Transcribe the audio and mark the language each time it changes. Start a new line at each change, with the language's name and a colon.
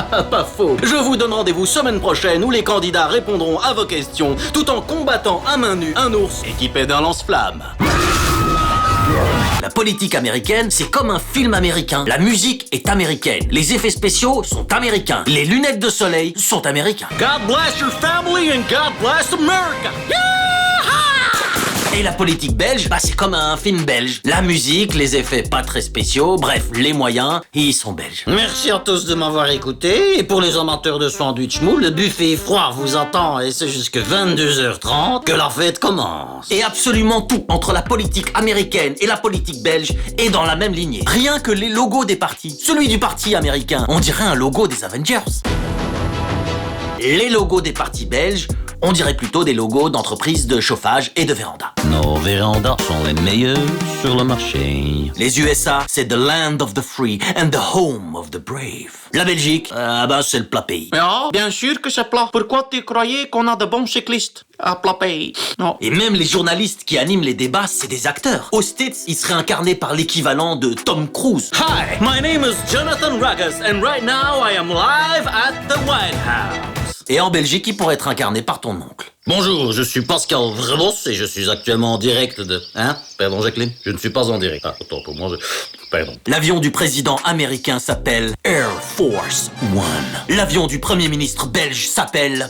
French: Pas faux. Je vous donne rendez-vous semaine prochaine où les candidats répondront à vos questions tout en combattant à main nue un ours équipé d'un lance-flamme. La politique américaine, c'est comme un film américain. La musique est américaine. Les effets spéciaux sont américains. Les lunettes de soleil sont américains.
English: God bless your family and God bless America.
French: Et la politique belge, c'est comme un film belge. La musique, les effets pas très spéciaux, bref, les moyens, ils sont belges. Merci à tous de m'avoir écouté. Et pour les amateurs de sandwich mou, le buffet froid vous attend et c'est jusque 22h30 que la fête commence. Et absolument tout entre la politique américaine et la politique belge est dans la même lignée. Rien que les logos des partis. Celui du parti américain, on dirait un logo des Avengers. Les logos des partis belges, on dirait plutôt des logos d'entreprises de chauffage et de véranda. Nos vérandas sont les meilleurs sur le marché. Les USA, c'est
English: the land of the free and the home of the brave.
French: La Belgique, c'est le plat pays. Ah, bien sûr que c'est plat. Pourquoi tu croyais qu'on a de bons cyclistes à plat pays? Non. Et même les journalistes qui animent les débats, c'est des acteurs. Aux States, ils seraient incarnés par l'équivalent de Tom Cruise.
English: Hi, my name is Jonathan Ruggers and right now I am live at the White House.
French: Et en Belgique, il pourrait être incarné par ton oncle. Bonjour, je suis Pascal Vremos et je suis actuellement en direct de... Pardon, Jacqueline? Je ne suis pas en direct. Autant pour moi, Pardon. L'avion du président américain s'appelle Air Force One. L'avion du premier ministre belge s'appelle...